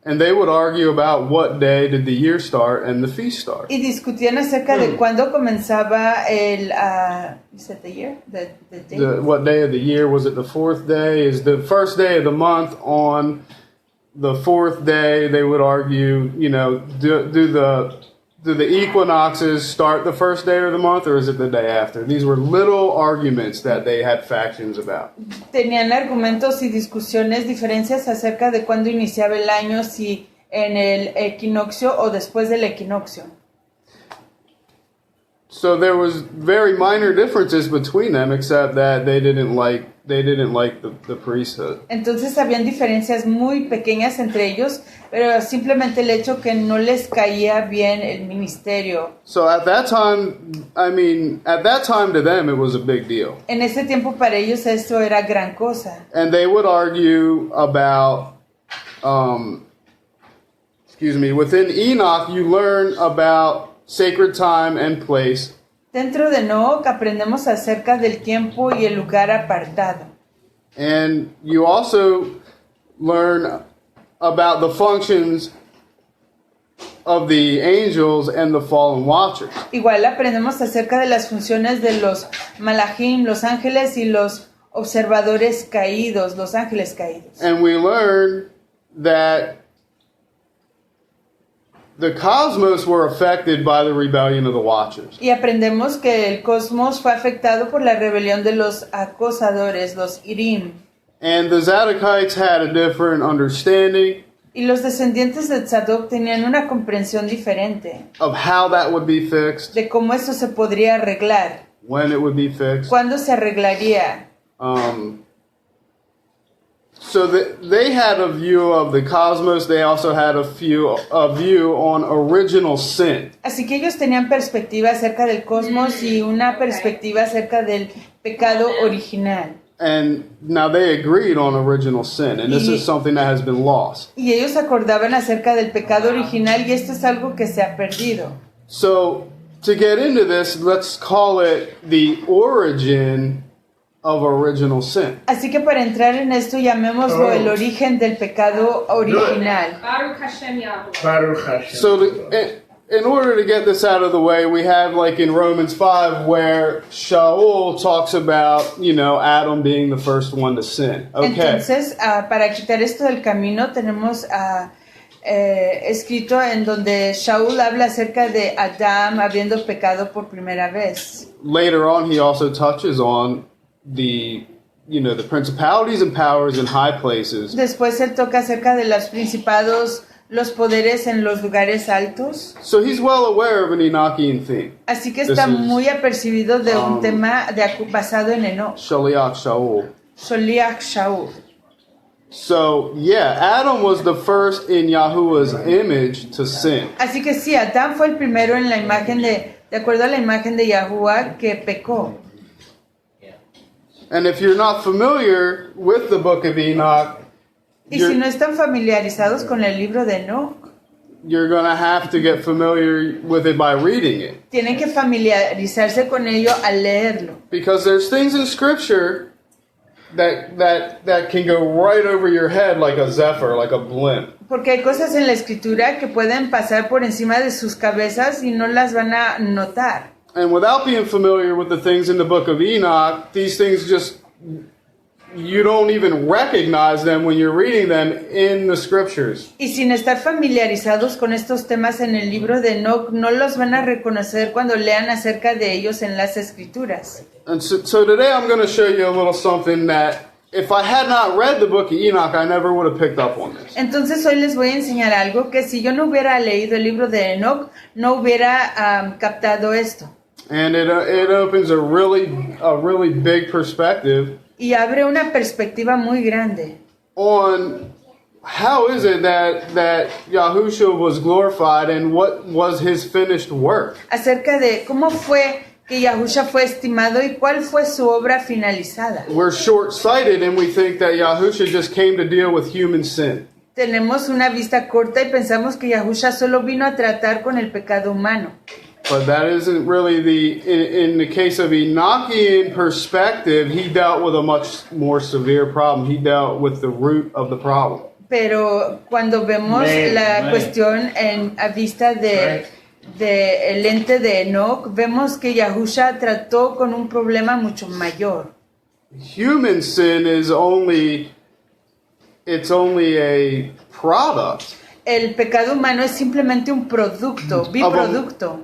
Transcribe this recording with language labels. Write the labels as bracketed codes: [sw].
[en] And they would argue about what day did the year start and the feast start. [es] Y discutían acerca de cuándo comenzaba el [en] you said the year? The day? What day of the year? Was it the fourth day? Is the first day of the month on the fourth day? They would argue, you know, do the equinoxes start the first day of the month, or is it the day after? These were little arguments that they had factions about. [es] Tenían argumentos y discusiones, diferencias acerca de cuándo iniciaba el año, si en el equinoccio o después del equinoccio. [en] So there was very minor differences between them, except that they didn't like the priesthood. [es] Entonces habían diferencias muy pequeñas entre ellos, pero simplemente el hecho que no les caía bien el ministerio. [en] So at that time to them it was a big deal. [es] En ese tiempo para ellos esto era gran cosa. [en] And they would argue about within Enoch you learn about sacred time and place. [es] Dentro de Enoch aprendemos acerca del tiempo y el lugar apartado. [en] And you also learn about the functions of the angels and the fallen watchers. [es] Igual aprendemos acerca de las funciones de los malachim, los ángeles y los observadores caídos, los ángeles caídos. [en] And we learn that the cosmos were affected by the rebellion of the watchers. [es] Y aprendemos que el cosmos fue afectado por la rebelión de los acosadores, los Irim. [en] And the Zadokites had a different understanding [es] Y los descendientes de Tzadok tenían una comprensión diferente [en] of how that would be fixed, [es] de cómo eso se podría arreglar, [en] when it would be fixed. [es] cuándo se arreglaría. [en] So they had a view of the cosmos. They also had a view on original sin. [es] Así que ellos tenían perspectiva acerca del cosmos y una perspectiva acerca del pecado original. [en] And now they agreed on original sin, and this is something that has been lost. [es] Y ellos acordaban acerca del pecado original y esto es algo que se ha perdido. [en] So to get into this, let's call it the origin of original sin. [es] Así que para entrar en esto llamémoslo el origen del pecado original. [he] Baruch Hashem Yahuwah. Baruch Hashem. [en] So in order to get this out of the way, we have like in Romans 5 where Shaul talks about, Adam being the first one to sin. Okay. [es] Entonces, para quitar esto del camino, tenemos escrito en donde Shaul habla acerca de Adán habiendo pecado por primera vez. [en] Later on, he also touches on the principalities and powers in high places. [es] Después él toca acerca de los principados, los poderes en los lugares altos. [en] So he's well aware of an Enochian theme. [es] Así que está muy apercibido de un tema basado en Enoch. [he] Shaliach Shaul. Shaliach Shaul. [en] So, Adam was the first in Yahuwah's image to sin. [es] Así que sí, Adán fue el primero en la imagen de acuerdo a la imagen de Yahuwah que pecó. [en] And if you're not familiar with the book of Enoch, [es] y si no están familiarizados con el libro de Enoch, [en] you're going to have to get familiar with it by reading it. [es] Tienen que familiarizarse con ello al leerlo. [en] Because there's things in Scripture that can go right over your head like a zephyr, like a blimp. [es] Porque hay cosas en la escritura que pueden pasar por encima de sus cabezas y no las van a notar. [en] And without being familiar with the things in the book of Enoch, these things just, you don't even recognize them when you're reading them in the scriptures. [es] Y sin estar familiarizados con estos temas en el libro de Enoch, no los van a reconocer cuando lean acerca de ellos en las escrituras. [en] And so today I'm going to show you a little something that if I had not read the book of Enoch, I never would have picked up on this. [es] Entonces hoy les voy a enseñar algo que si yo no hubiera leído el libro de Enoch, no hubiera captado esto. [en] And it opens a really big perspective [es] Y abre una perspectiva muy grande [en] on how is it that Yahushua was glorified and what was his finished work. [es] acerca de cómo fue que Yahusha fue estimado y cuál fue su obra finalizada. [en] We're short-sighted and we think that Yahushua just came to deal with human sin. [es] Tenemos una vista corta y pensamos que Yahusha solo vino a tratar con el pecado humano. [en] But that isn't really in the case of Enochian perspective, he dealt with a much more severe problem. He dealt with the root of the problem. [es] Pero cuando vemos la cuestión a vista de el ente de Enoch, vemos que Yahusha trató con un problema mucho mayor. [en] Human sin is only a product. [es] El pecado humano es simplemente un producto, biproducto